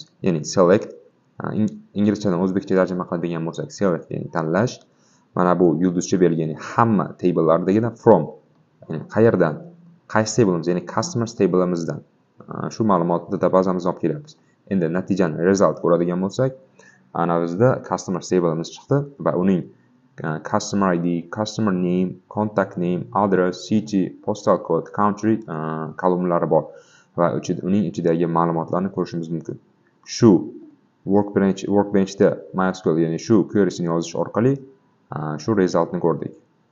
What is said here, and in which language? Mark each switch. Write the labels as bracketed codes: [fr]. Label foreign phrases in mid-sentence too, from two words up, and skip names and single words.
[uz] Ya'ni select inglizchadan o'zbekcha tarjima qiladigan bo'lsak, select ya'ni tanlash. Mana bu yulduzcha belgi, ya'ni hamma table'lardagina from, ya'ni qayerdan, qaysi table'imiz, ya'ni customers table'imizdan shu ma'lumotni databazamizga olib kelyapmiz. Endi natijani result ko'radigan bo'lsak, ana bizda customer table'imiz chiqdi va uning [en] customer ID, customer name, contact name, address, city, postal code, country [uz] kolumnlari bor va uning ichidagi ma'lumotlarni ko'rishimiz mumkin. Shu Workbenchda MySQL ya'ni shu query'sini yozish orqali shu resultni ko'rdik.